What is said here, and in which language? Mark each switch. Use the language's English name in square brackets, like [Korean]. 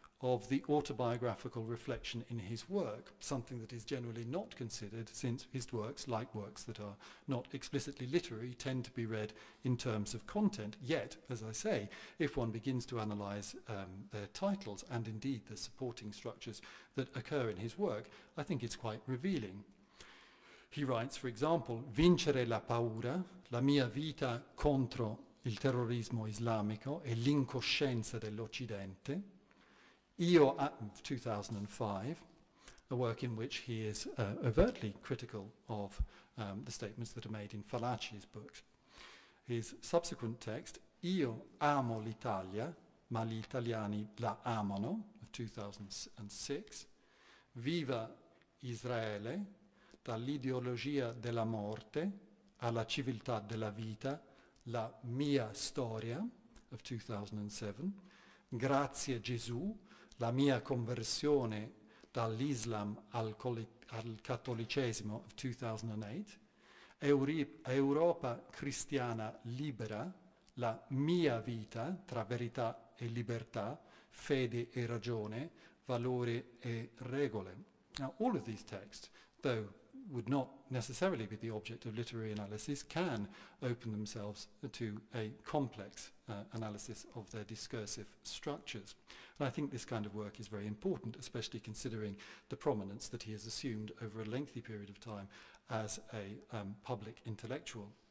[English] of the autobiographical reflection in his work, something that is generally not considered, since his works, like works that are not explicitly literary, tend to be read in terms of content. Yet, as I say, if one begins to analyse their titles and indeed the supporting structures that occur in his work, I think it's quite revealing. He writes, for example, [Italian] Vincere la paura, la mia vita contro il terrorismo islamico e l'incoscienza dell'Occidente. [English] Io, 2005, a work in which he is overtly critical of the statements that are made in Fallaci's books. His subsequent text, [Italian] Io amo l'Italia, ma gli italiani la amano, [English] of 2006. [Italian] Viva Israele, dall'ideologia della morte alla civiltà della vita, la mia storia, [English] of 2007. [Italian] Grazie Gesù, la mia conversione dall'Islam al cattolicesimo, [English] of 2008. [Italian] Europa cristiana libera, la mia vita tra verità e libertà, fede e ragione, valore e regole. [English] Now, all of these texts, though would not necessarily be the object of literary analysis, can open themselves to a complex analysis of their discursive structures. And I think this kind of work is very important, especially considering the prominence that he has assumed over a lengthy period of time as a public intellectual.